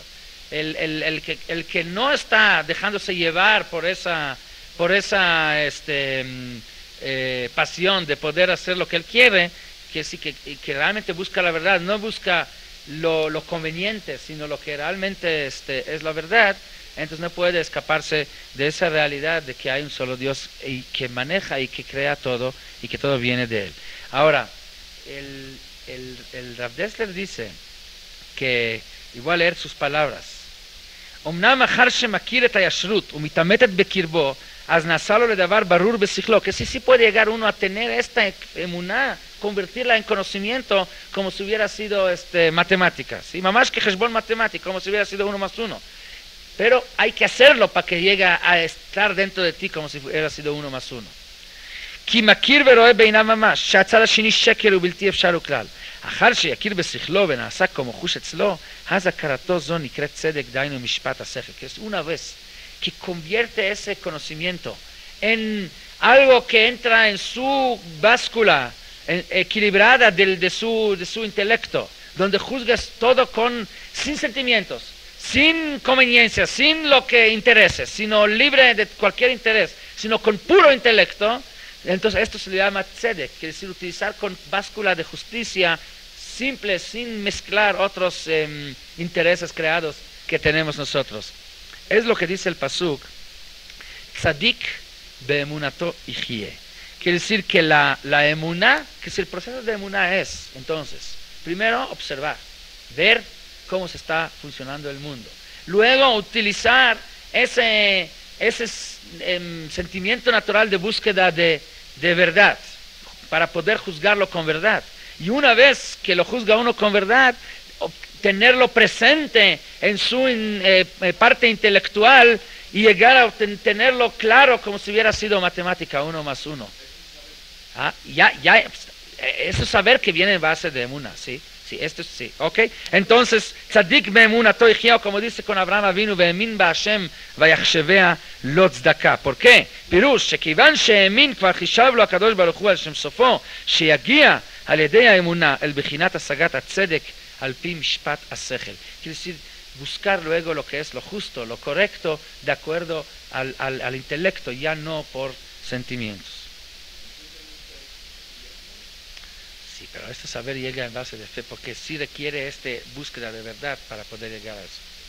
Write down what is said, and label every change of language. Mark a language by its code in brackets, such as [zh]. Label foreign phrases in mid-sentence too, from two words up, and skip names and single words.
[es] El que no está dejándose llevar por esa pasión de poder hacer lo que él quiere, que sí que realmente busca la verdad, no busca lo conveniente, sino lo que realmente es la verdad, entonces no puede escaparse de esa realidad de que hay un solo Dios y que maneja y que crea todo y que todo viene de Él. Ahora, el Rav Dessler dice que, y voy a leer sus palabras, [he] אמנם אחר שמכיר את הישרות ומתאמתת בקרבו, אז נשאלו לדבר ברור בשכלו, [es] que sí puede llegar uno a tener esta emuná, convertirla en conocimiento como si hubiera sido matemática, ¿sí? Mamash que heshbon matemática, como si hubiera sido 1 más 1. Pero hay que hacerlo para que llegue a estar dentro de ti como si hubiera sido 1 más 1. [he] כי מכיר ורואה בעיניו ממש, שהצד השני שקר ובלתי אפשר וכלל. אחר שיכיר בשכלו ונעשה כמו חוש אצלו, אז הכרתו זו נקראת צדק, דהיינו משפט השכל. [es] Que es una vez que convierte ese conocimiento en algo que entra en su báscula equilibrada de su intelecto, donde juzgas todo sin sentimientos, sin conveniencia, sin lo que interese, sino libre de cualquier interés, sino con puro intelecto. Entonces esto se le llama tzedek, quiere decir utilizar con báscula de justicia simple, sin mezclar otros intereses creados que tenemos nosotros. Es lo que dice el pasuk, [he] צדיק באמונתו יחיה. [es] Quiere decir que la emuná, que si el proceso de emuná es, entonces, primero observar, ver cómo se está funcionando el mundo. Luego utilizar ese sentimiento natural de búsqueda de verdad, para poder juzgarlo con verdad. Y una vez que lo juzga uno con verdad, tenerlo presente en su parte intelectual y llegar a tenerlo claro como si hubiera sido matemática 1 más 1. Eso es saber que viene en base de emuna, ¿sí? Sí, esto sí, ¿ok? Entonces, [he] צדיק באמונה [es] toichiao, como dice con Abraham Avinu, [he] והאמין בה' ויחשבה לו צדקה. [es] ¿Por qué? [he] Pirush, שכיוון שהאמין כבר חישב לו הקדוש ברוך הוא על שם סופו, שיגיע על ידי האמונה אל בחינת השגת הצדק על פי משפט השכל. [es] Quiere decir, buscar luego lo que es lo justo, lo correcto, de acuerdo al intelecto, ya no por sentimientos. Sí, pero este saber llega en base de fe, porque sí requiere búsqueda de verdad para poder llegar a eso.